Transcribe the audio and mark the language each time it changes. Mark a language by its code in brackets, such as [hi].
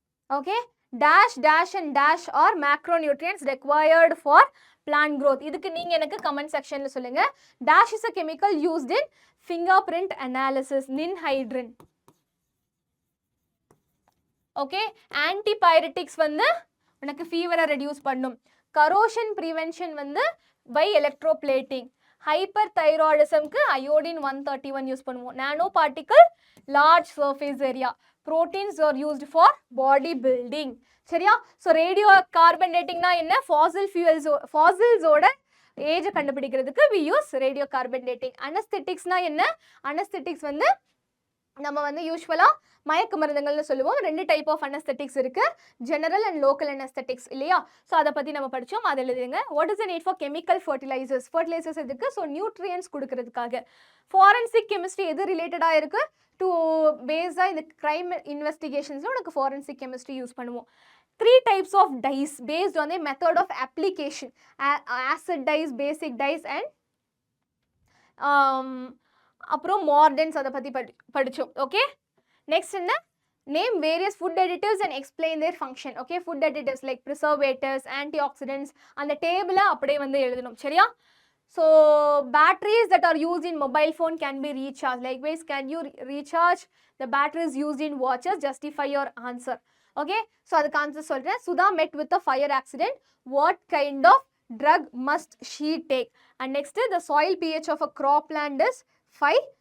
[en] Okay. Dash, dash and dash are macronutrients required for plant growth. [ta] இதுக்கு நீங்க எனக்கு comment sectionல சொல்லுங்க. [en] Dash is a chemical used in fingerprint analysis. Ninhydrin. Okay. [ta] Antipyretics வந்து உனக்கு ஃபீவரை reduce பண்ணும். [en] corrosion prevention வந்து by electroplating. [ta] hyperthyroidismக்கு iodine 131 use பண்ணுவோம். [en] nanoparticle large surface area. proteins are used for body building. [ta] சரியா? ஸோ ரேடியோ கார்பன் டேட்டிங்னா என்ன? ஃபாசில்ஸோட ஏஜை கண்டுபிடிக்கிறதுக்கு [en] we use [ta] radio carbon dating. அனஸ்தெட்டிக்ஸ்னா என்ன? அனஸ்தெட்டிக்ஸ் வந்து நம்ம வந்து யூஸ்வலாக மயக்க மருந்துகள்னு சொல்லுவோம். [en] 2 type of anaesthetics இருக்கு, general and local anaesthetics இல்லையா? So [ta] அதை பற்றி நம்ம படித்தோம், அதை எழுதுங்க. [en] What is the need for chemical fertilisers? [ta] Fertilisers எதுக்கு? ஸோ நியூட்ரியன்ஸ் கொடுக்கறதுக்காக. ஃபாரன்சிக் கெமிஸ்ட்ரி எது ரிலேட்டடாக இருக்குது? டு பேஸாக இந்த கிரைம் இன்வெஸ்டிகேஷன்ஸில் உனக்கு ஃபாரன்சிக் கெமிஸ்ட்ரி யூஸ் பண்ணுவோம். [en] 3 types of dyes based on the method of application. Acid dyes, basic dyes and [ta] அப்புறம் மார்டன்ஸ் அதை பற்றி படித்தோம். ஓகே. நெக்ஸ்ட் என்ன? [en] Name various food additives and explain their function. Okay. Food additives like preservatives, antioxidants, [ta] அந்த டேபிளை அப்படியே வந்து எழுதணும். சரியா? [en] So batteries that are used in mobile phone can be recharged. Likewise, can you recharge the batteries used in watches? Justify your answer. Okay. [ta] So அதுக்கு answer சொல்கிறேன். [en] Sudha met with a fire accident. What kind of drug must she take? And next, the soil pH of a cropland is 5.